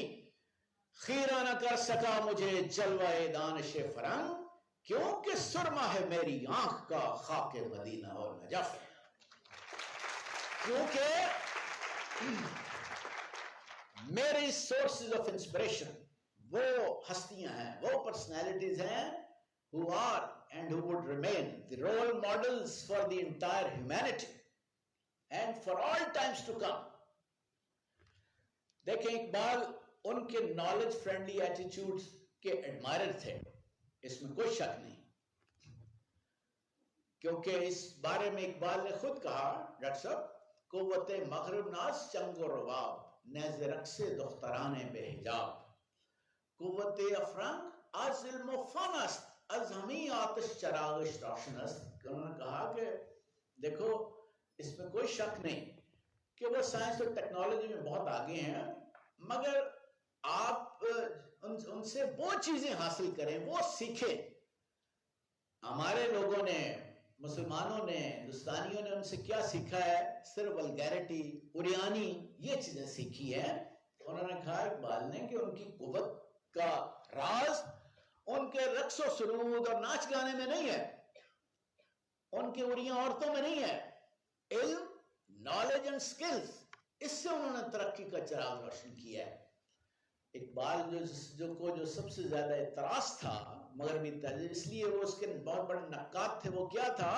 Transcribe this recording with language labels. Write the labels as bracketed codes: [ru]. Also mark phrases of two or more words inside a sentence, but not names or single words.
[ur] خیرہ نہ کر سکا مجھے جلوہ دانش فرنگ، کیونکہ سرما ہے میری آنکھ کا خاک مدینہ اور نجف. کیونکہ میری [en] sources of inspiration [ur] وہ ہستیاں ہیں، وہ پرسنالٹیز ہیں [en] who are and who would remain the role models for the entire humanity and for all times to come. [ur] دیکھیں اقبال ان کے [en] knowledge friendly attitude [ur] کے ایڈمائرر تھے، اس میں کوئی شک نہیں، کیونکہ اس بارے میں اقبال نے خود کہا ڈاکٹر صاحب، [fa] قوت مغرب ناز چنگ و رباب نیز رقص دختران بے حجاب، قوت افرنگ از علم و فن است از ہمیں آتش چراغش روشن است. [ur] انہوں نے کہا کہ دیکھو اس میں کوئی شک نہیں کہ وہ سائنس اور ٹیکنالوجی میں بہت آگے ہیں، مگر آپ ان سے وہ چیزیں حاصل کریں، وہ سیکھیں. ہمارے لوگوں نے، مسلمانوں نے، ہندوستانیوں نے ان سے کیا سیکھا ہے؟ صرف ولگیرٹی، اوریانی، یہ چیزیں سیکھی ہیں. انہوں نے کہا اقبال نے کہ ان کی قوت کا راز ان کے رقص و سرود اور ناچ گانے میں نہیں ہے، ان کی اڑیاں عورتوں میں نہیں ہے. علم، [en] knowledge and skills, [ur] اس سے انہوں نے ترقی کا چراغ روشن کیا ہے. اقبال جو سب سے زیادہ اعتراض تھا مغربی تہذیب، اس لیے وہ اس کے بہت بڑے نقاد تھے، وہ کیا تھا؟